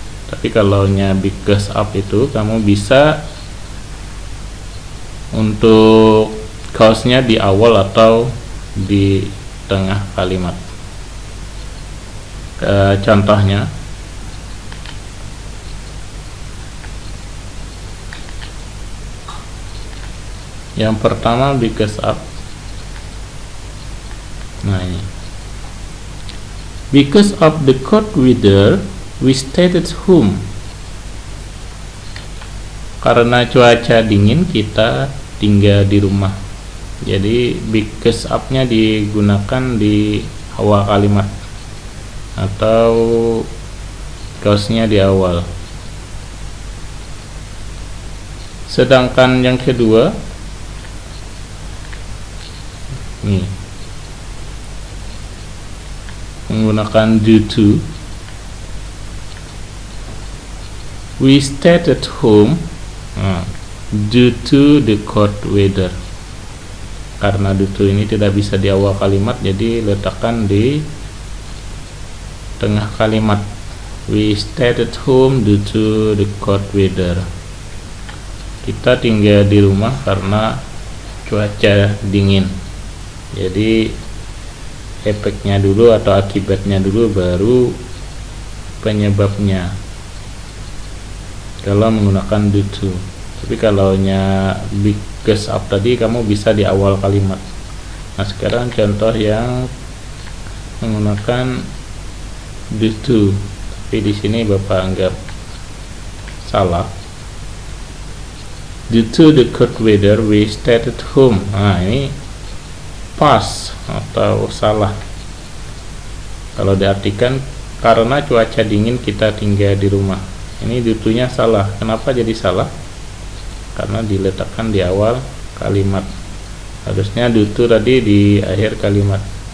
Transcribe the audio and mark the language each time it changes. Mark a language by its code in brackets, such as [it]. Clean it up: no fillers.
[id] Tapi kalau nya because of itu kamu bisa untuk cause-nya di awal atau di tengah kalimat. Contohnya, yang pertama because of. Nah, ini [en] because of the cold weather we stayed at home. [id] Karena cuaca dingin kita tinggal di rumah. Jadi because of-nya digunakan di awal kalimat atau cause-nya di awal. Sedangkan yang kedua, nih, menggunakan due to. [en] We stayed at home. Nah, due to the cold weather. [id] Karena due to ini tidak bisa di awal kalimat, jadi letakkan di tengah kalimat. [en] We stayed at home due to the cold weather. [id] Kita tinggal di rumah karena cuaca dingin. Jadi efeknya dulu atau akibatnya dulu, baru penyebabnya kalau menggunakan due to. Tapi kalau nya because of tadi, kamu bisa di awal kalimat. Nah, sekarang contoh yang menggunakan due to, tapi di sini Bapak anggap salah. [en] Due to the cold weather we stayed at home. [id] Nah, ini pas atau salah. Kalau diartikan karena cuaca dingin kita tinggal di rumah, ini due to-nya salah. Kenapa jadi salah? Karena diletakkan di awal kalimat. Harusnya due to tadi di akhir kalimat.